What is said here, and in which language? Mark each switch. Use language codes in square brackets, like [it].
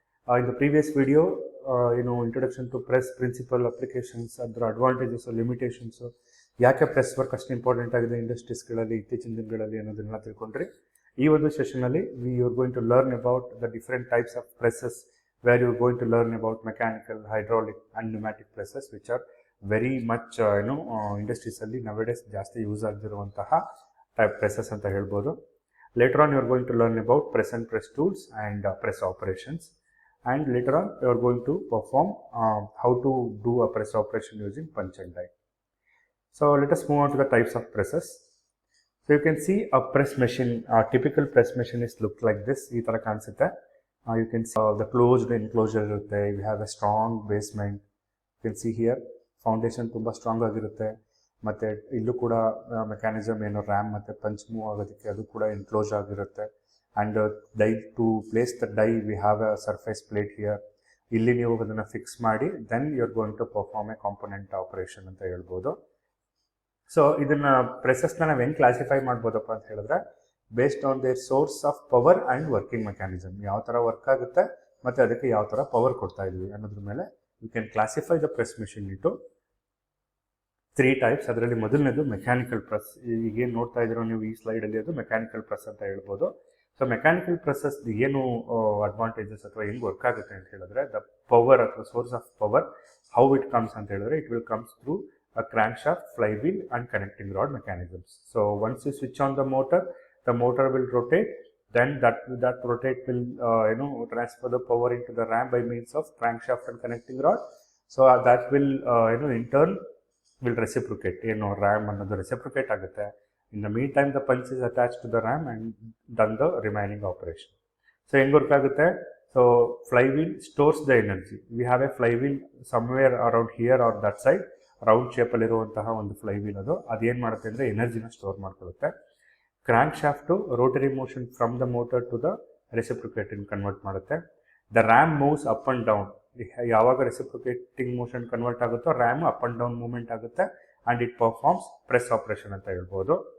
[en] in the previous video introduction to press principle, [kn] applications, ಅದರ advantages, limitations, ಯಾಕೆ press work ಅಷ್ಟು important ಆಗಿದೆ ಇಂಡಸ್ಟ್ರೀಸ್ಗಳಲ್ಲಿ ಇತ್ತೀಚಿನ ದಿನಗಳಲ್ಲಿ ಅನ್ನೋದನ್ನೆಲ್ಲ ತಿಳ್ಕೊಂಡ್ರಿ. ಈ ಒಂದು ಸೆಷನಲ್ಲಿ [en] you are going to learn about the different types of presses, where you are going to learn about mechanical, hydraulic and pneumatic presses which are very much [kn] ಇಂಡಸ್ಟ್ರೀಸಲ್ಲಿ nowadays ಜಾಸ್ತಿ use ಆಗಿರುವಂತಹ ಟೈಪ್ ಪ್ರೆಸಸ್ ಅಂತ ಹೇಳ್ಬೋದು. [en] Later on, you are going to learn about press and press tools and press operations. And later on, you are going to perform how to do a press operation using punch and die. So let us move on to the types of presses. So you can see a press machine, a typical press machine is look like this. You can see the closed enclosure. We have a strong basement. You can see here, foundation [kn] tumba strong ಆಗಿರುತ್ತೆ. ಮತ್ತು ಇಲ್ಲೂ ಕೂಡ mechanism ಏನು RAM ಮತ್ತು punch move ಆಗೋದಕ್ಕೆ ಅದು ಕೂಡ enclose ಆಗಿರುತ್ತೆ. [en] And die to place the die we have a surface plate here. [kn] ಇಲ್ಲಿ ನೀವು ಅದನ್ನು ಫಿಕ್ಸ್ ಮಾಡಿ [en] then you are going to perform a component operation [kn] ಅಂತ ಹೇಳ್ಬೋದು. ಸೊ ಇದನ್ನು ಪ್ರೆಸಸ್ನ ನಾವು ಹೆಂಗೆ ಕ್ಲಾಸಿಫೈ ಮಾಡ್ಬೋದಪ್ಪ ಅಂತ ಹೇಳಿದ್ರೆ, [en] based on their source of power and working mechanism, [kn] ಯಾವ ಥರ ವರ್ಕ್ ಆಗುತ್ತೆ ಮತ್ತು ಅದಕ್ಕೆ ಯಾವ ಥರ ಪವರ್ ಕೊಡ್ತಾ ಇದ್ವಿ ಅನ್ನೋದ್ರ ಮೇಲೆ [en] You can classify the press machine into 3 types. [kn] ಅದರಲ್ಲಿ ಮೊದಲನೇದು ಮೆಕ್ಯಾನಿಕಲ್ ಪ್ರೆಸ್. ಈಗೇನು ನೋಡ್ತಾ ಇದ್ದೀರೋ ನೀವು ಈ ಸ್ಲೈಡಲ್ಲಿ, ಅದು ಮೆಕ್ಯಾನಿಕಲ್ ಪ್ರೆಸ್ ಅಂತ ಹೇಳ್ಬೋದು. ಸೊ ಮೆಕ್ಯಾನಿಕಲ್ ಪ್ರೆಸಸ್ ಏನು ಅಡ್ವಾಂಟೇಜಸ್ ಅಥವಾ ಹೆಂಗೆ ವರ್ಕ್ ಆಗುತ್ತೆ ಅಂತ ಹೇಳಿದ್ರೆ, [en] the power ಅಥವಾ source of power how it comes [kn] ಅಂತ ಹೇಳಿದ್ರೆ, [en] It will comes through a crankshaft, flywheel and connecting rod mechanisms. So once you switch on the motor will rotate, then that rotate will transfer the power into the ram by means of crankshaft and connecting rod. So that will in turn will reciprocate. [kn] RAM ಅನ್ನೋದು reciprocate ಆಗುತ್ತೆ. [en] In the meantime the punch is attached to the ram and done the remaining operation. [kn] So ಹೆಂಗೆ work ಆಗುತ್ತೆ? [en] So flywheel stores the energy. We have a flywheel somewhere around here or that side, [kn] round ಶೇಪಲ್ಲಿರುವಂತಹ ಒಂದು flywheel. ಅದೇನು ಮಾಡುತ್ತೆ ಅಂದರೆ ಎನರ್ಜಿನ store ಮಾಡ್ಕೊಳ್ಳುತ್ತೆ. Crank shaft [en] rotary motion from the motor to the reciprocating [kn] convert ಮಾಡುತ್ತೆ. [en] The ram moves up and down. [kn] ಯಾವಾಗ ರೆಸಿಪ್ರಿಕೇಟಿಂಗ್ motion convert ಆಗುತ್ತೋ RAM up and down movement ಆಗುತ್ತೆ [en] and it performs press operation [kn] ಅಂತ ಹೇಳ್ಬೋದು.